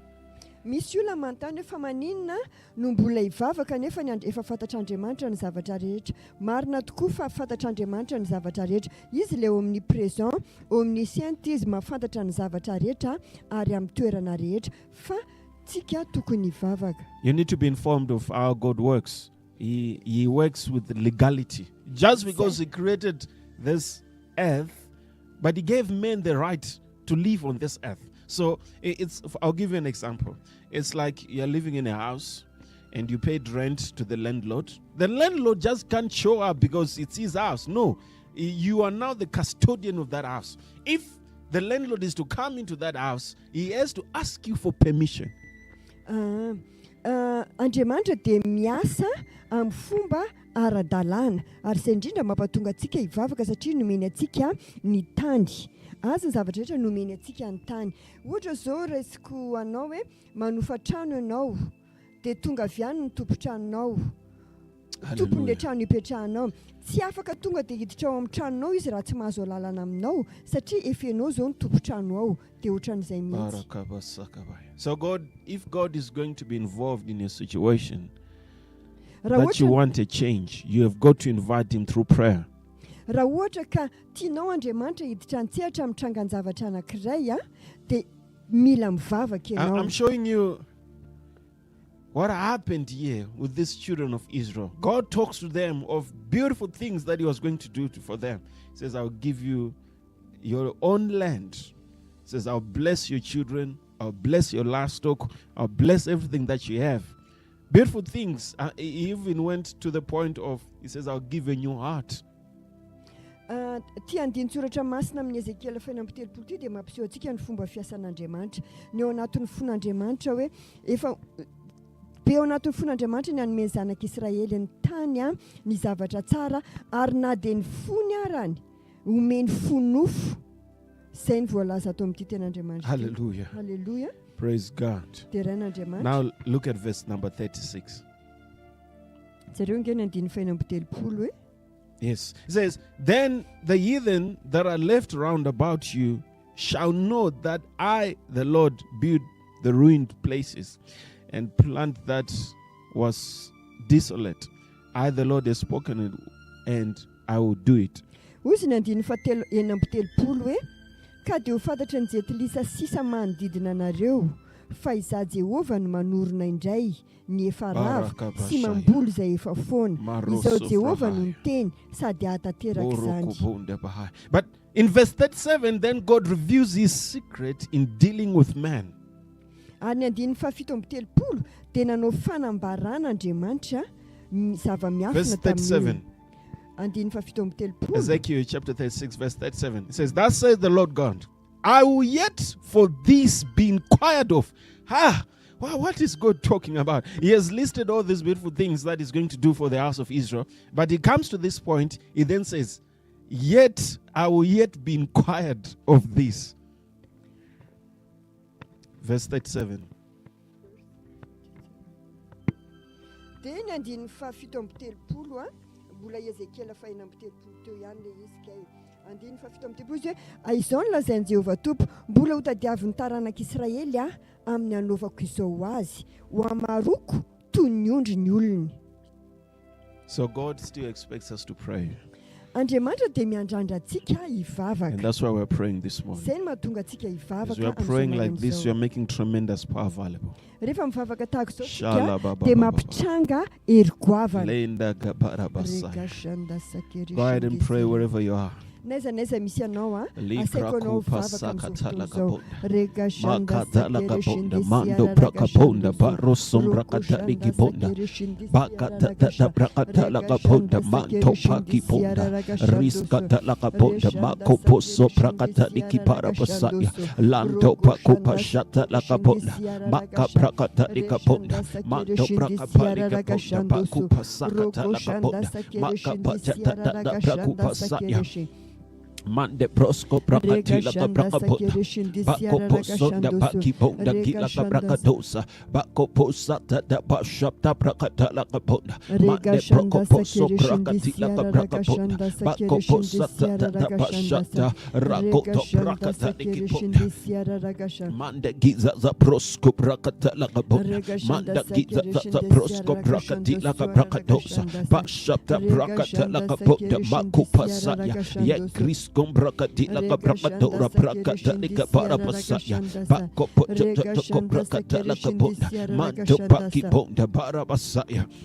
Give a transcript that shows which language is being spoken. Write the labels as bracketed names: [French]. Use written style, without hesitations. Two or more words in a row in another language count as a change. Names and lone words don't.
[Malagasy] Misy olona manontany hoe fa maninona no mbola hivavaka nefa efa fantatr'Andriamanitra ny zavatra rehetra. Marina tokoa fa fantatr'Andriamanitra ny zavatra rehetra. Izy ilay [English] omnipresent, omniscient, [Malagasy] izy mahafantatra ny zavatra rehetra ary amin'ny toerana rehetra. Fa tsika tokony hivavaka. [English] You need to be informed of how God works. He works with legality. Just because he created this earth, but he gave men the right to live on this earth. So I'll give you an example. It's like you're living in a house and you paid rent to the landlord. The landlord just can't show up because it's his house. No, you are now the custodian of that house. If the landlord is to come into that house, he has to ask you for permission. [Malagasy] Andriamanitra dia miasa amin'ny fomba ara-dalàna ary izay indrindra mampatonga antsika hivavaka satria nomeny antsika ny tany. Azy ny zavatra rehetra nomeny antsika ny tany. Ohatra zao resiko anao hoe manofa trano ianao dia tonga avy any ny tompon-tranonao. Tompon'ilay trano ipetrahanao. Tsy afaka tonga dia hiditra ao amin'ny tranonao izy raha tsy mahazo lalana aminao satria efa ianao zao ny tompo-trano ao dia ohatran'izay mihitsy. [English] So if God is going to be involved in your situation that you want a change, you have got to invite him through prayer. [Malagasy] Raha ohatra ka tianao Andriamanitra hiditra antsehatra amin'ny trangan-javatra anankiray dia mila mivavaka ianao. [English] I'm showing you what happened here with these children of Israel. God talks to them of beautiful things that he was going to do for them. He says, I'll give you your own land. He says, I'll bless your children. I'll bless your livestock. I'll bless everything that you have. Beautiful things. He even went to the point of, he says, I'll give a new heart. [Malagasy] Tia andin-tsoratra masina amin'ny Ezekiela fainam-telopolo ty dia mampiseho antsika ny fomba fiasan'Andriamanitra ny ao anatin'ny fon'Andriamanitra hoe efa be ao anatin'ny fon'Andriamanitra ny hanome ny zanak'Israely ny tany ny zavatra tsara ary na dia ny fony arany omeny fonofo izay ny voalaza atao amin'ity ten'Andriamanitra. [English] Hallelujah. Hallelujah. Praise God. [Malagasy] Dia rain'Andriamanitra. [English] Now look at verse number 36. [Malagasy] Zareo nge ny andiny fainam-telopolo hoe [English] Yes. It says, then the heathen that are left round about you shall know that I, the Lord, build the ruined places and plant that was desolate. I, the Lord, have spoken it, and I will do it. [Malagasy] Ozy ny andiny enam-telopolo hoe ka dia ho fantatra ny jetilisa sisa manodidina anareo fa izaho Jehovah no manorina indray ny efa rava sy mamboly izay efa foana izao Jehovah no miteny sady ahatateraka izany. [English] But in verse 37 then God reveals his secret in dealing with man. [Malagasy] Ary ny andiny fafito amby telopolo dia nanao fanambarana Andriamanitra zava-miafina [English] Verse 37. [Malagasy] Andiny fafito amby telopolo. [English] Ezekiel chapter 36 verse 37. It says, thus says the Lord God, I will yet for this be inquired of. What is God talking about? He has listed all these beautiful things that he's going to do for the house of Israel. But he comes to this point, he then says, yet I will yet be inquired of this. Verse 37. [Malagasy] Dia ny andiny fafito amby telopolo mbola Ezekiela faina amby telopolo teo ihany le izy kay andiny fafito amby telopolo izy hoe izao ny lazain'i Jehovah Tompo mbola ho tadiavin'ny taranak'Israely amin'ny anaovako izao azy ho amaroko toy ny ondry ny olony. [English] So God still expects us to pray. [Malagasy] Andriamanitra dia miandrandra antsika hivavaka. [English] And that's why we're praying this morning. [Malagasy] Izay no mahatonga antsika hivavaka. [English] As we are praying like this, we are making tremendous power available. [Malagasy] Rehefa mivavaka tahaka izao tsika dia mampitranga hery goavana. [English] Go ahead and pray wherever you are. [Malagasy] Naiza misy anao asaiko anao vavaka amin'izao rega shanda sakere mando brakaponda barosom brakatali kibonda bakata brakatala kabonda manto paki ponda riskata la kabonda makoposo brakatali kipara pasaya lanto pakupashata la kabonda maka brakatali kabonda manto brakapali kabonda bakupasakata la kabonda maka pachata la brakupasaya Mande prosco prakatila ka prakapota bako posonda baki ponda kila ka prakadosa bako posata da bashapta prakatala ka ponda mande proko poso prakatila ka prakaponda bako posata da bashapta rakoto prakatali ki ponda mande giza za prosco prakatala ka ponda mande giza za prosco prakatila ka prakadosa bashapta prakatala ka ponda makupasaya ye Chris Gombrakatila Kabrakadora Prakatanika Parapasaya Bako Potoko Prakatala Kabunda Manto Paki Ponda Parapasaya